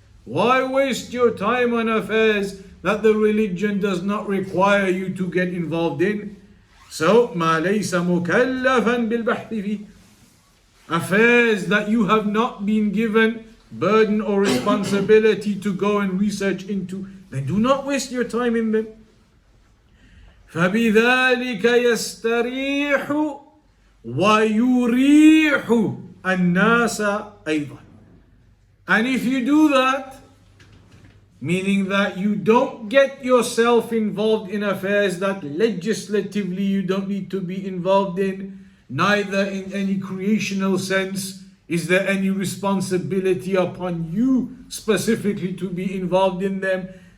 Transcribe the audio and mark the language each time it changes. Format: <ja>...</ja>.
<en>Why waste your time on affairs that the religion does not require you to get involved in? So,</en> <ar>ما ليس مكلفا بالبحث فيه,</ar> <en>affairs that you have not been given burden or responsibility to go and research into, then do not waste your time in them.</en> <ar>فبذلك يستريح ويريح الناس أيضا.</ar> <en>And if you do that, meaning that you don't get yourself involved in affairs that legislatively you don't need to be involved in, neither in any creational sense is there any responsibility upon you specifically to be involved in them.</en>